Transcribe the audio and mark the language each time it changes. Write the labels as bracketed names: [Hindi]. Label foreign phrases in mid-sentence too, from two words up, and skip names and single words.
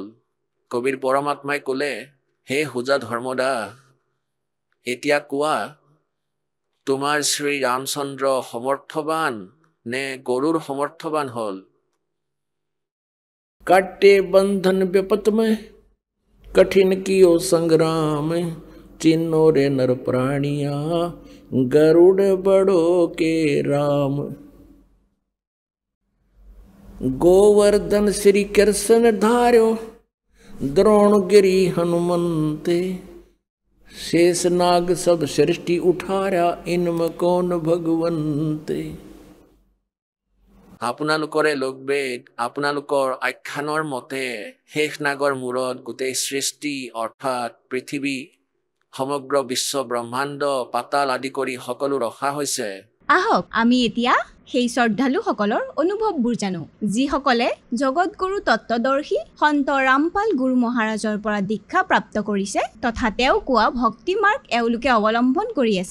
[Assamese] কবিৰ পৰমাত্মাই ক'লে, হে হোজা ধৰ্মদা, এতিয়া কোৱা তোমাৰ শ্ৰী ৰামচন্দ্ৰ সমৰ্থবান নে গৰুৰ সমৰ্থবান হ'ল? [Hindi] काटे बंधन बिपत में कठिन कियो संग्राम चिन्नो रे नर प्राणिया गरुड़ बड़ो के राम। गोवर्धन श्री कृष्ण धार्यो द्रोणगिरी हनुमंते शेष नाग सब सृष्टि उठारा इनम कौन भगवंते। [Assamese] আপোনালোকৰে লোকবেদ, আপোনালোকৰ আখ্যানৰ মতে শেষ নাগৰ মূৰত গোটেই সৃষ্টি অৰ্থাৎ পৃথিৱী, সমগ্ৰ বিশ্ব ব্ৰহ্মাণ্ড, পাতাল আদি কৰি সকলো ৰখা হৈছে। আহক আমি এতিয়া সেই শ্ৰদ্ধালুসকলৰ অনুভৱবোৰ জানো, যিসকলে জগতগুৰু তত্ত্বদৰ্শী সন্ত ৰামপাল গুৰু মহাৰাজৰ পৰা দীক্ষা প্ৰাপ্ত কৰিছে তথা তেওঁ কোৱা ভক্তি মাৰ্গ এওঁলোকে অৱলম্বন কৰি আছে।